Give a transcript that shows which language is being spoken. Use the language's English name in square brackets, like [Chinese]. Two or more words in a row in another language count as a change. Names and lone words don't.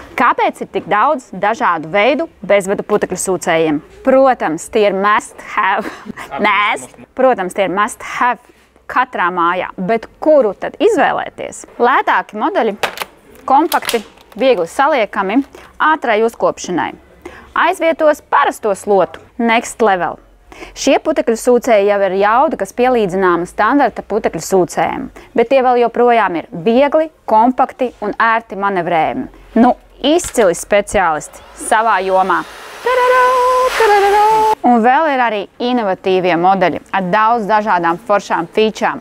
[Latvian] Kāpēc ir tik daudz dažādu veidu bezvadu putekļu sūcējiem? Protams, tie ir [English] must have [Latvian] katrā mājā, bet kuru tad izvēlēties? Lētāki modeļi, kompakti, viegli saliekami, ātrai uzkopšanai. Aizvietos parasto slotu, [English] next level. [Latvian] Šie putekļu sūcēji jau ir jauda, kas pielīdzināma standarta putekļu sūcējiem, bet tie vēl joprojām ir viegli, kompakti un ērti manevrējami. Nu, izcili speciālisti savā jomā. Un vēl ir arī inovatīvie modeļi ar daudz dažādām foršām featurām.